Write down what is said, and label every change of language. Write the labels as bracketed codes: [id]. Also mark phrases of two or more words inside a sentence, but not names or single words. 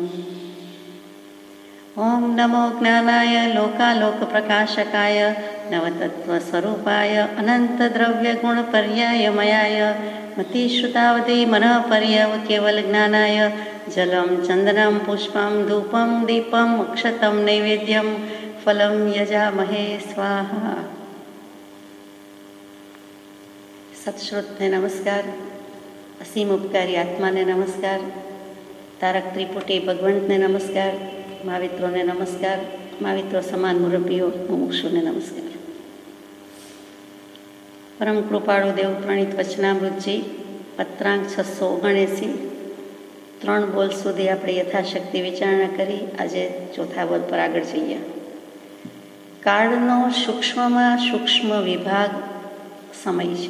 [sa] ओम नमो ज्ञानाय लोकालोकप्रकाशकाय नवतत्त्वस्वरूपाय अनन्तद्रव्यगुणपर्यायमयाय मतिश्रुतावधि मनःपर्यव केवलज्ञानाय जलं चन्दनं पुष्पं धूपं दीपं अक्षतं नैवेद्यं फलं यजामहे स्वाहा। [gu] સત્શ્રુતને નમસ્કાર, અસીમ ઉપકારી આત્માને નમસ્કાર, તારક ત્રિપુટી ભગવંતને નમસ્કાર, મહાવિત્રોને નમસ્કાર, महाविત્રો સમાન મુરબ્બીઓ મુમુક્ષુને નમસ્કાર। પરમ કૃપાળુ દેવ પ્રણીત વચનામૃતજી પત્રાંક 679 3 બોલ સુધી આપણે યથાશક્તિ વિચારણા કરી આજે ચોથા બોલ પર આગળ જઈએ। કાળનો સૂક્ષ્મમાં સૂક્ષ્મ વિભાગ સમય છે।